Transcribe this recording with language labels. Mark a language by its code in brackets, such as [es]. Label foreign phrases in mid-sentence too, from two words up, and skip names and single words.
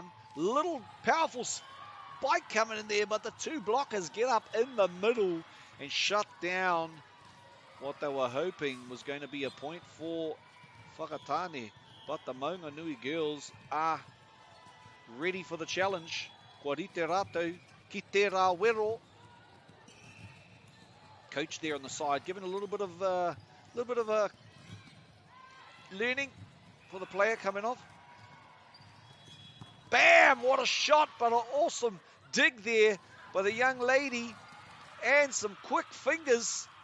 [en] Little powerful spike coming in there, but the two blockers get up in the middle and shut down what they were hoping was going to be a point for Whakatane. But the Maunganui girls are ready for the challenge. [mi] Kua rite rātou ki te rāwero. [en] Coach there on the side, giving a little bit of a learning for the player coming off. Bam! What a shot, but an awesome dig there by the young lady, and some quick fingers.